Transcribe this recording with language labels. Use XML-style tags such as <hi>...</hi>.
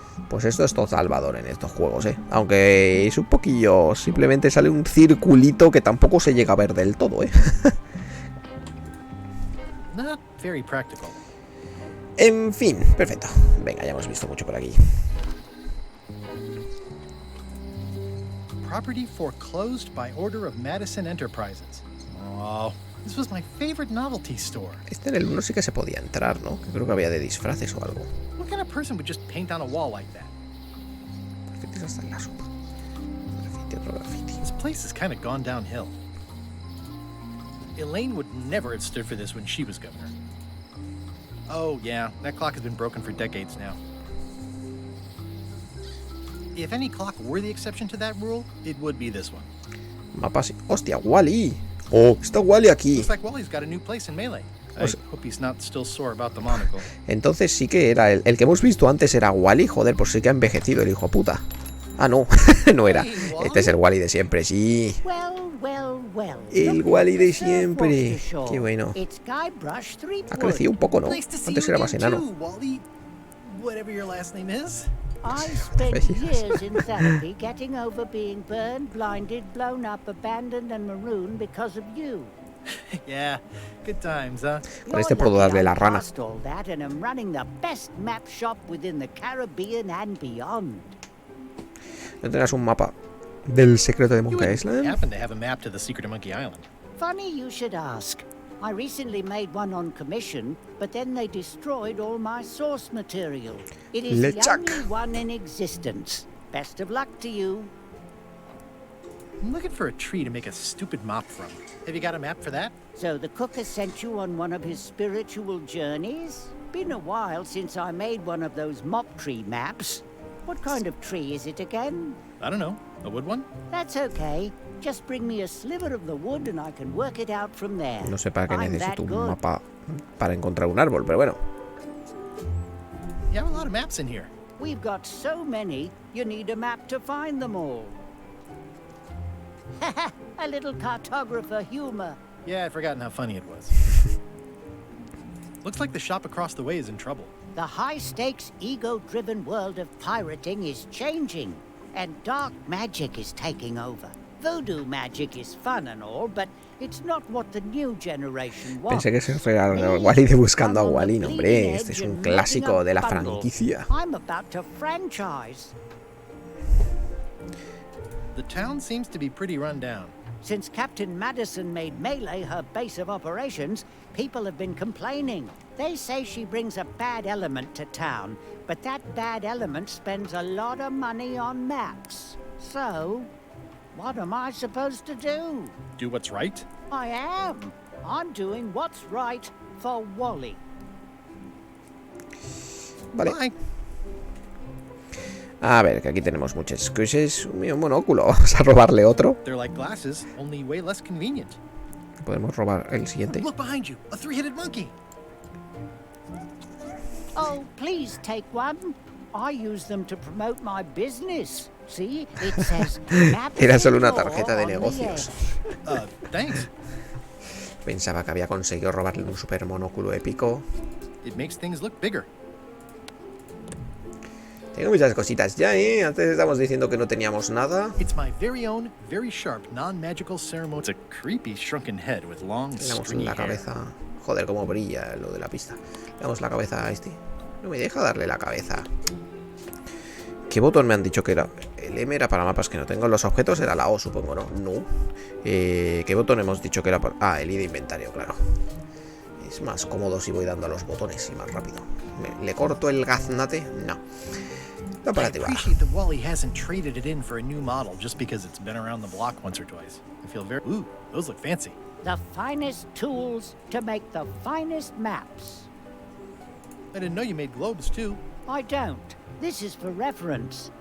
<es>Pues esto es todo salvador en estos juegos, ¿eh? Aunque es un poquillo... Simplemente sale un circulito que tampoco se llega a ver del todo, ¿eh?</es> <en>Not very practical.</en> <es>En fin, perfecto. Venga, ya hemos visto mucho por aquí.</es> <en>Property foreclosed by order of Madison Enterprises. Oh, this was my favorite novelty store.</en> <es>Este en el 1 sí que se podía entrar, ¿no? Que creo que había de disfraces o algo.</es> <en>What kind of person would just paint on a wall like that?</en> <es>Grafitis hasta en la sopa. Grafiti, otro grafiti.</es> <en>This place has kind of gone downhill. Elaine would never have stood for this when she was governor. Oh, yeah, that clock has been broken for decades now. If any clock were the exception to that rule, it would be this one.</en> <es>Mapas. ¡Hostia, Wally! ¡Oh, está Wally aquí!</es> <en>Looks like Wally's got a new place in Meleé. hope he's not still sore about the monocle.</en> <es>Entonces sí que era el que hemos visto antes era Wally. Joder, pues sí que ha envejecido el hijo puta. Ah, no, no era. Este es el Wally de siempre, sí. El Wally de siempre. Qué bueno. Ha crecido un poco, ¿no? Antes era más enano.</es> <en>Whatever your last name is. I spent years in therapy getting over being burned, blinded, blown up, abandoned and marooned because of you. Yeah, good times, huh?</en> <es>Con este puedo darle la rana.</es> <en>All that and I'm running the best map shop within the Caribbean and beyond.</en> <es>¿No tendrás un mapa del secreto de Monkey Island?</es> <en>I happen to have a map to the secret of Monkey Island. Funny you should ask. I recently made one on commission, but then they destroyed all my source material. It is the only one in existence. Best of luck to you. I'm looking for a tree to make a stupid mop from. Have you got a map for that? So the cook has sent you on one of his spiritual journeys? Been a while since I made one of those mop tree maps. What kind of tree is it again? I don't know. A wood one? That's okay. Just bring me a sliver of the wood and I can work it out from there.</en> <es>No sé para qué necesito un mapa para encontrar un árbol, pero bueno.</es> <en>You have a lot of maps in here. We've got so many, you need a map to find them all. A little cartographer humor. Yeah, I'd forgotten how funny it was. Looks like the shop across the way is in trouble. The high-stakes, ego-driven world of pirating is changing, and dark magic is taking over. Voodoo magic is fun and all, but it's not what the new generation wants.</en> <es>Pensé que se refería a Wally de Buscando a Wally, no, hombre, este es un clásico de la franquicia.</es> <en>I'm about to franchise. The town seems to be pretty run down. Since Captain Madison made Meleé her base of operations, people have been complaining. They say she brings a bad element to town, but that bad element spends a lot of money on maps. So, what am I supposed to do? Do what's right? I am. I'm doing what's right for Wally.</en> <es>Vale. Bye. A ver, que aquí tenemos muchas cosas. Un monóculo. Vamos a robarle otro.</es> <en>They're like glasses, only way less convenient.</en> <es>Podemos robar el siguiente.</es> <en>Look behind you, a three-headed monkey. Oh, please take one. I use them to promote my business. See, it says</en> <es>Era solo una tarjeta de negocios.</es> <en>Thanks.</en> <es>Pensaba que había conseguido robarle un super monóculo épico.</es> <en>It makes things look bigger.</en> <es>Tengo muchas cositas ya, ¿eh? Antes estamos diciendo que no teníamos nada.</es> <en>It's my very own, very sharp, non-magical ceremony. It's a creepy shrunken head with long, stringy</en> <es>la cabeza. Joder, cómo brilla lo de la pista. Le damos la cabeza a este. No me deja darle la cabeza. ¿Qué botón me han dicho que era? El M era para mapas que no tengo. Los objetos era la O, supongo, ¿no? No. ¿Qué botón hemos dicho que era para...? Ah, el I de inventario, claro. Es más cómodo si voy dando a los botones y más rápido. ¿Le corto el gaznate? No.</es> <en>I appreciate that Wally hasn't traded it in for a new model just because it's been around the block once or twice. I feel very... Ooh, those look fancy. The finest tools to make the finest maps. I didn't know you made globes, too. I don't. This is for reference.</en>